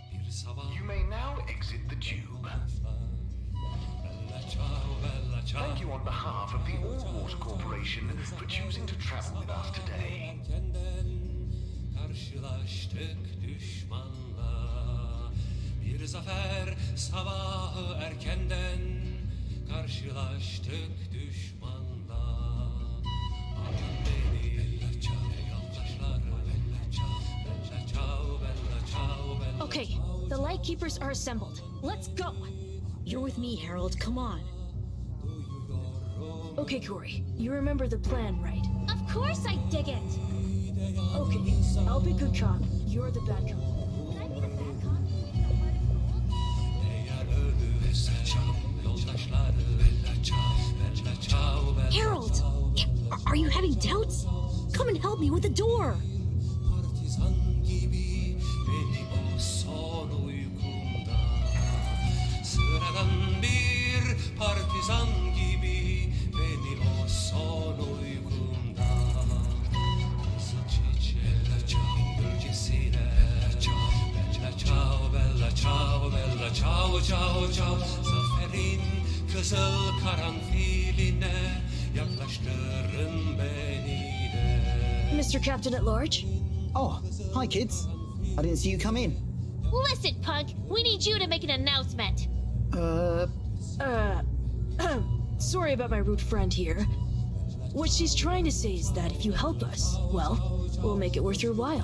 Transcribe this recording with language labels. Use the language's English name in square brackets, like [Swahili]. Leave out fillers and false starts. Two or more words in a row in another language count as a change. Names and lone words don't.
[English] You may now exit the tube. Thank you on behalf of the All Water Corporation for choosing to travel with us today. [Turkish] Karşılaştık düşmanla, bir zafer sabahı erkenden. Karşılaştık düşmanla, alın beni [Italian] bella ciao, [Turkish] yoldaşlar [Italian] bella ciao, bella ciao, bella ciao, bella. [English] Okay, the Lightkeepers are assembled. Let's go! You're with me, Harold. Come on. Okay, Corey, you remember the plan, right? Of course I dig it! Okay, I'll be good cop. You're the bad cop. Can I be the bad cop? [Turkish] Eğer ölürse yoldaşlar [Italian] bella ciao, bella ciao, bella. [English] Harold! Are you having doubts? Come and help me with the door. [Turkish] Partizan gibi beni o son uykumda, sıradan bir partizan gibi beni o son uykumda, kızıl çiçeğin gölgesine, [Italian] bella ciao, bella ciao, bella ciao, ciao, ciao, [Turkish] zaferin kızıl karanfiline yaklaştırın beni de. [English] Mr. Captain at Large? Oh, hi kids. I didn't see you come in. Listen, punk, we need you to make an announcement. Sorry about my rude friend here. What she's trying to say is that if you help us, well, we'll make it worth your while.